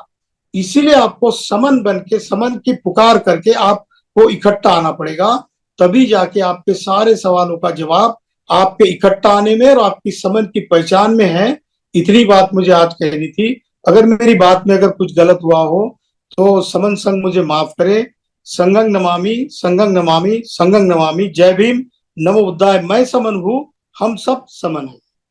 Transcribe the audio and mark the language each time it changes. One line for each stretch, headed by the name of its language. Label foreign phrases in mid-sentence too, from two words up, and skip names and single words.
Hindi: इसीलिए आपको समन बन के, समन की पुकार करके आपको इकट्ठा आना पड़ेगा। तभी जाके आपके सारे सवालों का जवाब आपके इकट्ठा आने में और आपकी समन की पहचान में है। इतनी बात मुझे आज कहनी थी। अगर मेरी बात में अगर कुछ गलत हुआ हो तो समन संघ मुझे माफ करे।
Pali: संघं नमामि, संघं नमामि, संघं नमामि।
Hindi: जय भीम,
Pali: नमो बुद्धाय।
Hindi: मैं समन हूं, हम सब समन हैं।